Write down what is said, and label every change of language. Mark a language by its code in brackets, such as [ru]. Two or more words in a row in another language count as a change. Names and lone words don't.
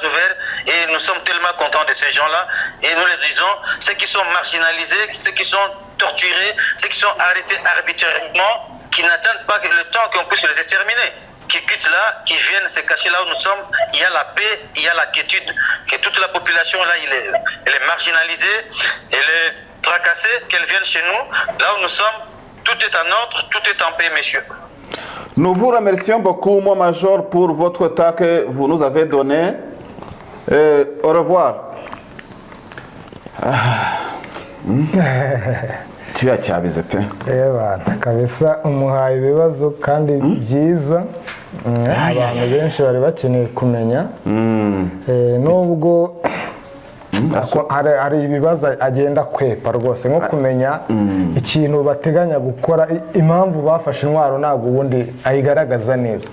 [fr] ouverts et nous sommes tellement contents de ces gens-là et nous les disons, ceux qui sont marginalisés, ceux qui sont torturés, ceux qui sont arrêtés arbitrairement, qui n'attendent pas le temps qu'on puisse les exterminer, qui quittent là, qui viennent se cacher là où nous sommes, il y a la paix, il y a la quiétude, que toute la population là, elle est marginalisée, elle est tracassée, qu'elle vienne chez nous, là où nous sommes, tout est en ordre, tout est en paix, messieurs. Nous vous remercions beaucoup, mon major, pour votre temps que vous nous avez donné. Au revoir. [rw] Cyabize pe. Kabisa umuhaye ibibazo kandi byiza abantu benshi bari bakeneye kumenya nubwo hari ibibazo agenda kwepa rwose nko kumenya ikintu bateganya gukora, impamvu bafashe intwaro ntabwo ubundi ayigaragaza neza.